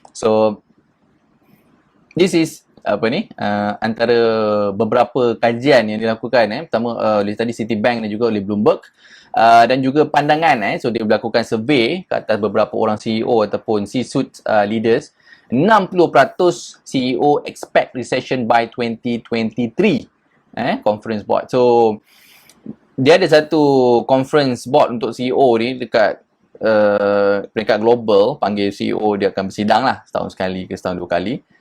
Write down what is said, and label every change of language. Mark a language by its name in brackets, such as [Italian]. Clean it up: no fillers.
[English] So this is [Malay] antara beberapa kajian yang dilakukan pertama oleh tadi Citibank dan juga oleh Bloomberg, dan juga pandangan so dia melakukan survey ke atas beberapa orang CEO ataupun [English] C-suite leaders. 60% CEO expect recession by 2023. Conference board. [Malay] So dia ada satu conference board untuk CEO ni dekat peringkat global, panggil CEO, dia akan bersidang lah setahun sekali ke setahun 2 kali.